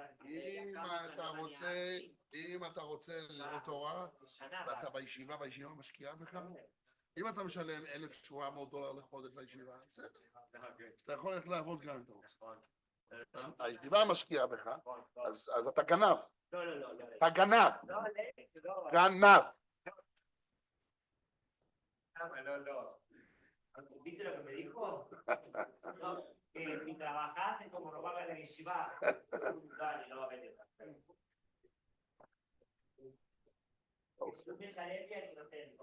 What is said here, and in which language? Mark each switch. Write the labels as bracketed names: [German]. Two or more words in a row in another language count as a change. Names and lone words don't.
[Hebrew] אם אתה רוצה ללמוד תורה, ואתה בישיבה משקיעה בך, אם אתה משלם $1,700 לחודש לישיבה, בסדר. אתה יכול ללכת לעבוד גם אם אתה רוצה. הישיבה משקיעה בך, אז אתה גנב. לא. אתה גנב. גנב. [Spanish] No. ¿Viste lo que me dijo? No, que si trabajas es como robar a la yeshiva. Dale, no, vete. Tú piensas en que no tengo.